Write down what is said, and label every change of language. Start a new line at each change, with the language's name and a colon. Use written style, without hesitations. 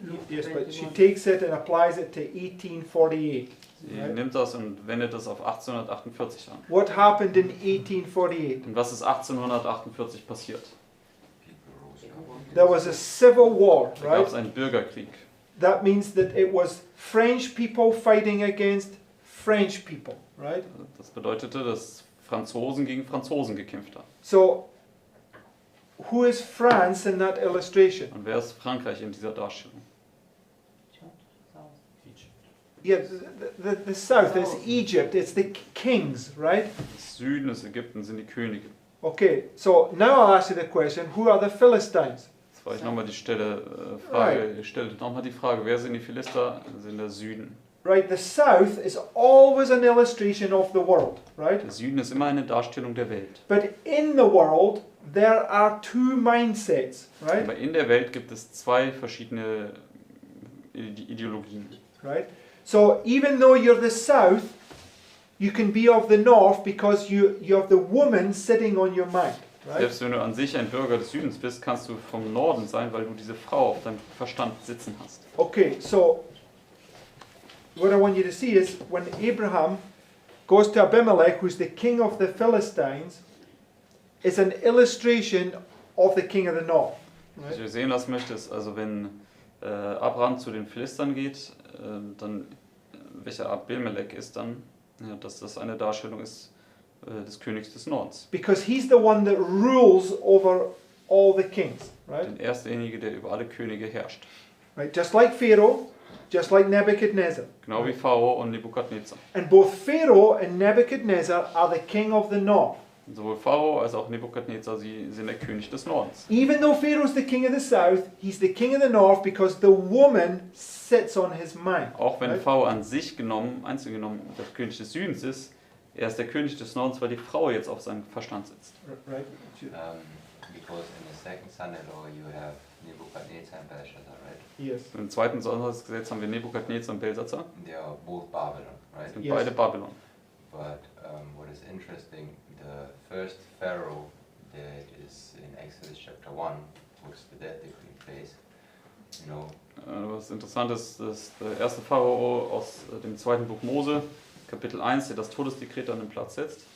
English: Yes, but she takes it and applies it to 1848.
German: Sie
English: Right.
German: nimmt das und wendet das auf 1848 an.
English: What happened in 1848?
German: Und was ist 1848 passiert?
English: There was a civil war,
German: Da gab es
English: right?
German: einen Bürgerkrieg.
English: That means that it was French people fighting against French people, right?
German: Das bedeutete, dass Franzosen gegen Franzosen gekämpft haben.
English: So, who is France in that illustration?
German: Und wer ist Frankreich in dieser Darstellung?
English: Yeah, the south is Egypt, it's the kings, right?
German: Süden des Ägypten sind die Könige.
English: Okay, so now I'll ask you the question, who are the Philistines?
German: Jetzt war ich nochmal die Frage, ich stelle nochmal die Frage, wer sind die Philister? Das sind der Süden.
English: Right, the south is always an illustration of the world, right?
German: Der Süden ist immer eine Darstellung der Welt.
English: But in the world, there are two mindsets, right?
German: Aber in der Welt gibt es zwei verschiedene Ideologien.
English: Right? So even though you're the south, you can be of the north because you have the woman sitting on your mind, right?
German: Selbst wenn du an sich ein Bürger des Südens bist, kannst du vom Norden sein, weil du diese Frau auf deinem Verstand sitzen hast.
English: Okay, so what I want you to see is when Abraham goes to Abimelech, who's the king of the Philistines, it's an illustration of the king of the north.
German: Was
English: Right?
German: ich sehen lassen möchte, ist also, wenn Abraham zu den Philistern geht, dann welcher Abimelech ist dann, ja, dass das eine Darstellung ist des Königs des Nordens.
English: Because he's the one that rules over all the kings, right?
German: Denn er ist derjenige, der über alle Könige herrscht.
English: Right? Just like Pharaoh, just like Nebuchadnezzar.
German: Genau wie Pharao und Nebukadnezar.
English: And both Pharaoh and Nebuchadnezzar are the king of the north.
German: Und sowohl Pharao als auch Nebukadnezar, sie sind der König des Nordens.
English: Even though Pharaoh's the king of the south, he's the king of the north because the woman sits on his mind.
German: Auch wenn
English: Right?
German: Pharao an sich einzeln genommen, der König des Südens ist, er ist der König des Nordens, weil die Frau jetzt auf seinem Verstand sitzt.
English: Right? Because in the second son-in-law you have Nebuchadnezzar and Belshazzar, right? Yes.
German: Im zweiten Sondergesetz haben wir Nebukadnezar und Belshazzar.
English: They are both Babylon, right?
German: Sind
English: Yes.
German: beide Babylon.
English: But what is interesting, the first pharaoh that is in Exodus chapter 1, puts the death decree in place, you know,
German: Was interessant ist, dass der erste Pharao aus dem zweiten Buch Mose, Kapitel 1, der das Todesdekret an den Platz setzt,